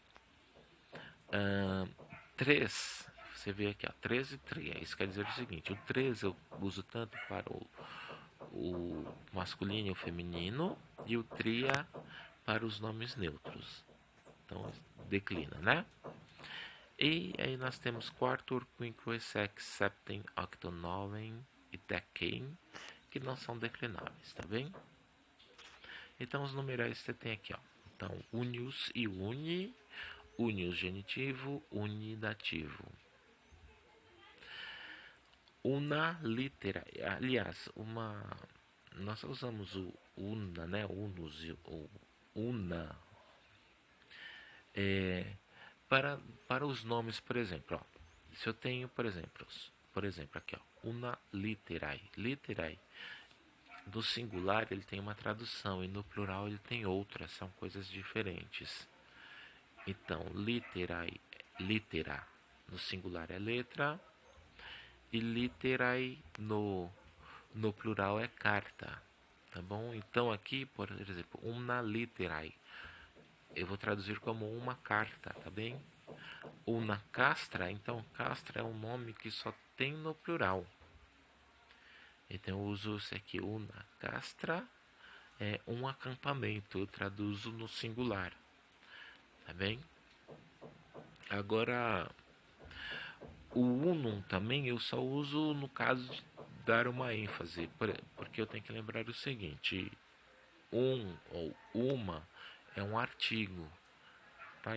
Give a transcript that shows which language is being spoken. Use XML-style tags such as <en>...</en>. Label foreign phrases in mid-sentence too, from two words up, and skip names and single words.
<pt>3, você vê aqui, ó, 13 e 3. Isso quer dizer o seguinte: o 3 eu uso tanto para o masculino e o feminino, e o tria para os nomes neutros, então declina, né? E aí nós temos</pt> <la>quartur, quinque, sex, septem, octo, noven e decem,</la> <pt>que não são declináveis, tá bem? Então os numerais você tem aqui, ó. Então, unius e uni, unius genitivo, uni dativo.</pt> <la>Una litera,</la> <pt>aliás, nós usamos o una, né? Unus ou una para os nomes, por exemplo, ó. Se eu tenho, por exemplo, aqui, ó,</pt> <la>una literae, literae,</la> <pt>no singular ele tem uma tradução e no plural ele tem outra, são coisas diferentes. Então, literae, litera, no singular é letra, e literae no plural é carta, tá bom? Então aqui, por exemplo,</pt> <la>una literae,</la> <pt>eu vou traduzir como uma carta, tá bem?</pt> <la>Una castra,</la> <pt>então castra é um nome que só tem no plural. Então eu uso isso aqui,</pt> <la>una castra</la> <pt>é um acampamento, eu traduzo no singular, tá bem? Agora, o unum também eu só uso no caso de dar uma ênfase, porque eu tenho que lembrar o seguinte, ou uma é um artigo, tá?</pt>